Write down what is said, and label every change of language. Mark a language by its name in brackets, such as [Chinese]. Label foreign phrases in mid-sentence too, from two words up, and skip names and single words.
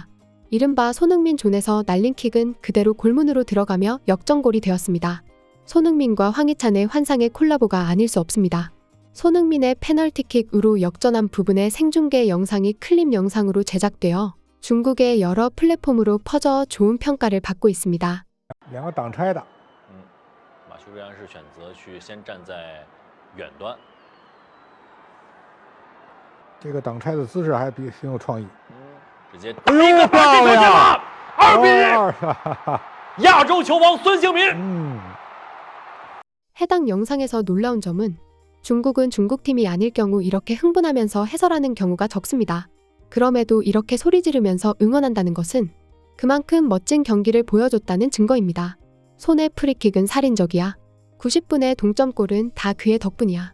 [Korean] 이른바 손흥민 존에서 날린 킥은 그대로 골문으로 들어가며 역전골이 되었습니다. 손흥민과 황희찬의 환상의 콜라보가 아닐 수 없습니다. 손흥민의 페널티킥으로 역전한 부분의 생중계 영상이 클립 영상으로 제작되어 중국의 여러 플랫폼으로 퍼져 좋은 평가를 받고 있습니다. [Chinese] 两个挡拆的，马修瑞安是选择去先站在远端，这个挡拆的姿势还挺有创意。直接哎呦一个漂亮了，2比1，哈哈哈。亚洲球王孙兴民。 [Korean] 해당 영상에서 놀라운 점은 중국은 중국팀이 아닐 경우 이렇게 흥분하면서 해설하는 경우가 적습니다. 그럼에도 이렇게 소리 지르면서 응원한다는 것은 그만큼 멋진 경기를 보여줬다는 증거입니다. 손의 프리킥은 살인적이야. 90분의 동점골은 다 그의 덕분이야.